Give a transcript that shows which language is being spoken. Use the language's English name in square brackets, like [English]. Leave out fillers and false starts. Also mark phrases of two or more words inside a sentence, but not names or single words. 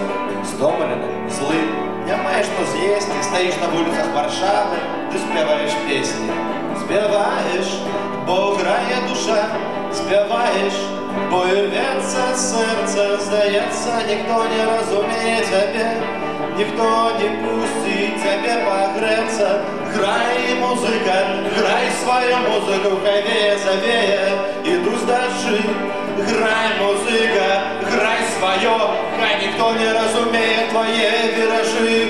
[Belarusian] Стомлены, злы, не маеш што з'есці, стаіш на вуліцах Варшавы, ты спяваеш песні. Спяваеш, бо грае душа, спяваеш, бо ірвецца сэрца, здаецца, ніхто не разумее цябе. [Russian] никто не пустит тебе погреться. [Belarusian] Грай, музыка, грай [Russian] свою музыку, хай веет, завеет, идут дожди. [Belarusian] Грай, музыка, грай [Russian] свое, хай никто не разумеет твои виражи.